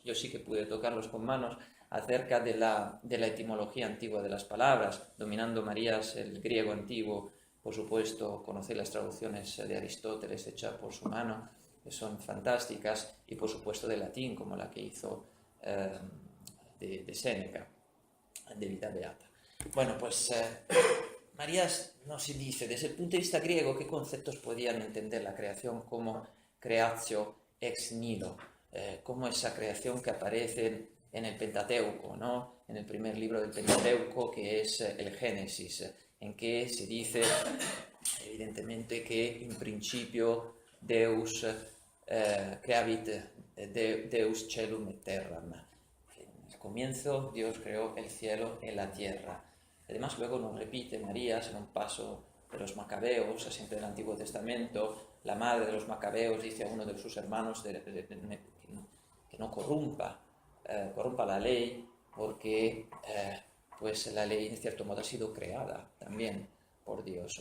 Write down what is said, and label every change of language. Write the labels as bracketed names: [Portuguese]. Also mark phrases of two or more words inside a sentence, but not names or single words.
[Spanish] Yo sí que pude tocarlos con manos, acerca de la etimología antigua de las palabras, dominando Marías el griego antiguo, por supuesto, conocer las traducciones de Aristóteles hechas por su mano, que son fantásticas, y por supuesto de latín, como la que hizo de Séneca, de Vita Beata. Bueno, pues Marías nos dice, desde el punto de vista griego, qué conceptos podían entender la creación como [Latin] creatio ex nihilo, [Spanish] como esa creación que aparece en el Pentateuco, ¿no? En el primer libro del Pentateuco, que es el Génesis, en que se dice evidentemente que en principio [Latin] Deus creavit Deus celum et terram. [Spanish] En el comienzo Dios creó el cielo y la tierra. Además luego nos repite Marías en un paso de los Macabeos, siempre del Antiguo Testamento. La madre de los Macabeos dice a uno de sus hermanos que no corrompa la ley, porque pues la ley en cierto modo ha sido creada también por Dios.